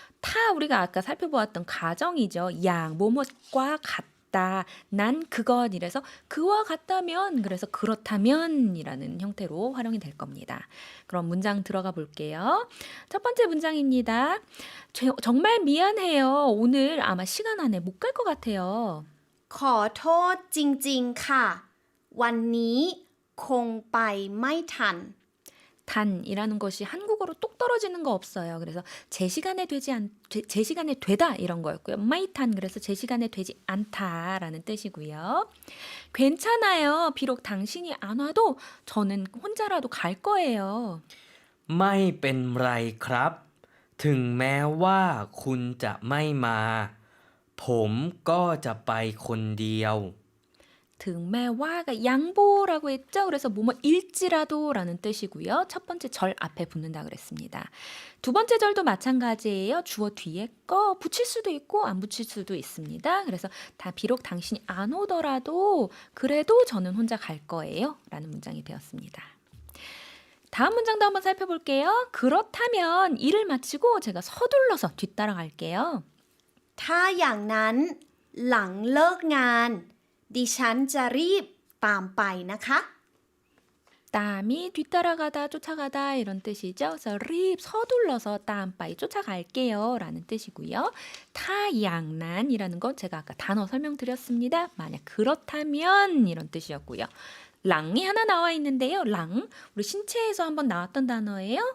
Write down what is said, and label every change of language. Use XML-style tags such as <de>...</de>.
<ko>타 우리가 아까 살펴보았던 가정이죠. 양 뭐뭐과 같다. 난 그것 이래서 그와 같다면 그래서 그렇다면이라는 형태로 활용이 될 겁니다. 그럼 문장 들어가 볼게요. 첫 번째 문장입니다. 정말 미안해요. 오늘 아마 시간 안에 못 갈 것 같아요.</ko> <th>ขอโทษจริงๆ ค่ะ วันนี้คงไปไม่ทัน</th> <ko>단이라는 것이 한국어로 똑 떨어지는 거 없어요. 그래서 제 시간에 되다 이런 거였고요. 마이탄 그래서 제 시간에 되지 않다라는 뜻이고요. 괜찮아요. 비록 당신이 안 와도 저는 혼자라도 갈 거예요.</ko> <th>ไม่เป็นไรครับ ถึงแม้ว่าคุณจะไม่มา ผมก็จะไปคนเดียว</th> <ko>등매와가 양보라고 했죠. 그래서 일지라도라는 뜻이고요. 첫 번째 절 앞에 붙는다 그랬습니다. 두 번째 절도 마찬가지예요. 주어 뒤에 거 붙일 수도 있고 안 붙일 수도 있습니다. 그래서 비록 당신이 안 오더라도 그래도 저는 혼자 갈 거예요. 라는 문장이 되었습니다. 다음 문장도 한번 살펴볼게요. 그렇다면 일을 마치고 제가 서둘러서 뒤따라갈게요.</ko> <th>ถ้าอย่างนั้นหลังเลิกงาน ดิฉันจะรีบตามไปนะคะ</th> <ko>땀이 뒤따라가다, 쫓아가다 이런 뜻이죠. 그래서 서둘러서 땀바이 쫓아갈게요 라는 뜻이고요. 타양난이라는 건 제가 아까 단어 설명드렸습니다. 만약 그렇다면 이런 뜻이었고요. 랑이 하나 나와 있는데요. 랑, 우리 신체에서 한번 나왔던 단어예요.</ko>